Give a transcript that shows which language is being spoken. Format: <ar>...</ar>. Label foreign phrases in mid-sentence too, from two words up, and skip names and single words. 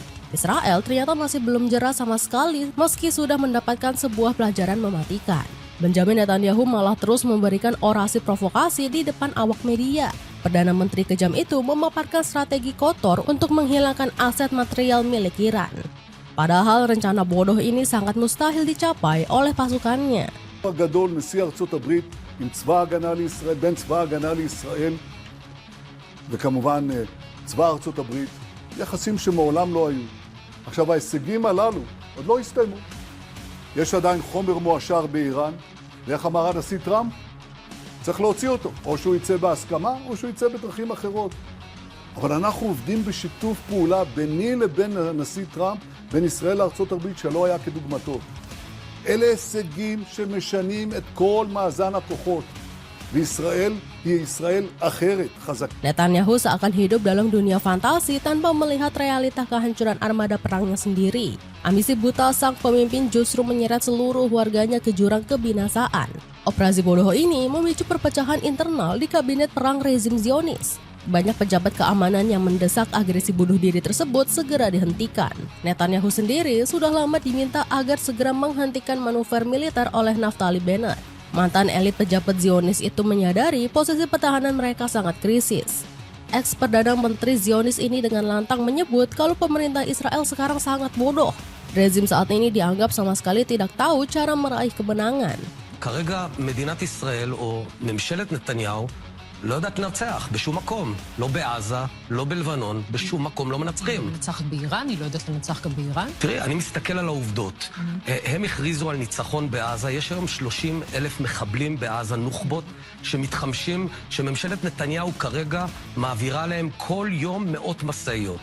<id>Israel ternyata masih belum jera sama sekali meski sudah mendapatkan sebuah pelajaran mematikan. Benjamin Netanyahu malah terus memberikan orasi provokasi di depan awak media. Perdana Menteri kejam itu memaparkan strategi kotor untuk menghilangkan aset material milik Iran. Padahal rencana bodoh ini sangat mustahil dicapai oleh pasukannya.</id> <he>הגדול נשיא ארצות הברית עם צבא ההגנה לישראל, בין צבא ההגנה לישראל וכמובן צבא ארצות הברית, יחסים שמעולם לא היו. עכשיו ההישגים הללו עוד לא הסתיימו. יש עדיין חומר מועשר באיראן, ואיך אמר הנשיא טראמפ? צריך להוציא אותו, או שהוא יצא בהסכמה, או שהוא יצא בדרכים אחרות. אבל אנחנו עובדים בשיתוף פעולה ביני לבין הנשיא טראמפ, בין ישראל לארצות הברית שלא היה כדוגמתו. אלה הישגים שמשנים את כל מאזן הכוחות. וישראל היא ישראל אחרת, חזק.</he> <id>Netanyahu seakan hidup dalam dunia fantasi tanpa melihat realita kehancuran armada perangnya sendiri. Ambisi buta sang pemimpin justru menyeret seluruh warganya ke jurang kebinasaan. Operasi bodoh ini memicu perpecahan internal di kabinet perang rezim Zionis. Banyak pejabat keamanan yang mendesak agresi bunuh diri tersebut segera dihentikan. Netanyahu sendiri sudah lama diminta agar segera menghentikan manuver militer oleh Naftali Bennett. Mantan elit pejabat Zionis itu menyadari posisi pertahanan mereka sangat krisis. Ex-Perdana Menteri Zionis ini dengan lantang menyebut kalau pemerintah Israel sekarang sangat bodoh. Rezim saat ini dianggap sama sekali tidak tahu cara meraih kemenangan.</id> <he>כרגע מדינת ישראל או ממשלת נתניהו לא יודעת לנצח בשום מקום. לא בעזה, לא בלבנון, בשום מקום לא מנצחים. היא מנצחת באיראן, היא לא יודעת לנצח גם באיראן. תראי, אני מסתכל על העובדות. הם הכריזו על ניצחון בעזה, יש היום 30,000 מחבלים בעזה, נוח'בות, שמתחמשים, שממשלת נתניהו כרגע מעבירה להם כל יום מאות מסעיות.</he>